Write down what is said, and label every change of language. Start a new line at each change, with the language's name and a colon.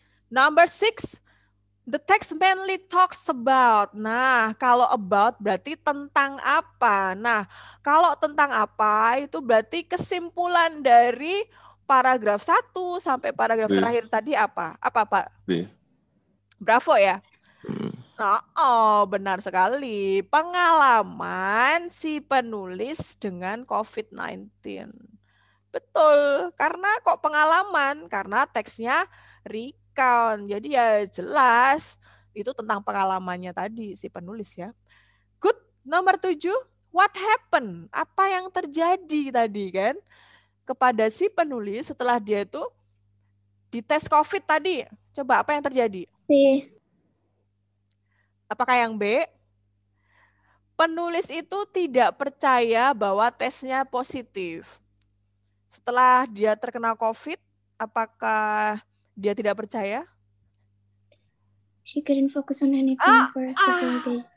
English: Number 6, the text mainly talks about.
Indonesian: Nah, kalau about berarti tentang apa? Nah, kalau tentang apa itu berarti kesimpulan dari paragraf 1 sampai paragraf B. terakhir tadi apa? Apa, Pak? B. Bravo ya. Hmm. Oh, benar sekali. Pengalaman si penulis dengan COVID-19. Betul. Karena kok pengalaman? Karena teksnya recount. Jadi ya jelas itu tentang pengalamannya tadi si penulis ya.
English: Good.
Indonesian: Nomor 7.
English: What happened?
Indonesian: Apa yang terjadi tadi kan? Kepada si penulis setelah dia itu dites COVID tadi. Coba apa yang terjadi? B. Apakah yang B? Penulis itu tidak percaya bahwa tesnya positif. Setelah dia terkena COVID, apakah dia tidak percaya?
English: She couldn't focus on anything for several days.